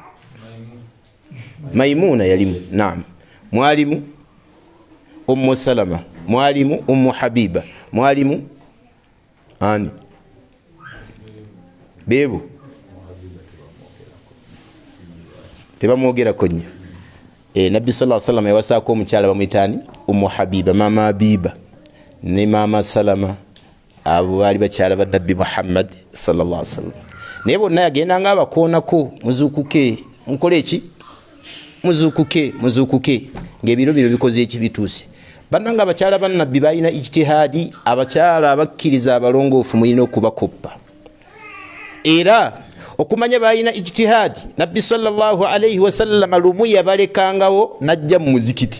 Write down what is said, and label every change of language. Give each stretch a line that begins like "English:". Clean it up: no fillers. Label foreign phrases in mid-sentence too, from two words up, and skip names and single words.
Ganda: Maimuna yalimu, naam, mwalimu Ummu Salama, mwalimu Ummu Habiba, mwalimu ani bebo tebamwogera ko nnyo. Nabbi
Arabic: صلى الله عليه وسلم
Ganda: yawasaako omukyala bamuyitani Ummu Habiba, mama Habiba ne mama Salama, abo baali bakyala ba Nabbi Muhammad
Arabic: صلى الله عليه وسلم.
Ganda: Naye bonna yagendanga abakoonako, muzuukuke, mukole eki, muzuukuke ng'ebiro bino bikoze ekibituuse. Bannanga abakyala ba Nabbi balina ijtihadi, abakyala abakkiriza abalongoofu mulina okubakoppa. Era okumanya balina ijtihadi, Nabbi
Arabic: صلى الله عليه وسلم
Ganda: lumu yabalekangawo najja mu muzikiti.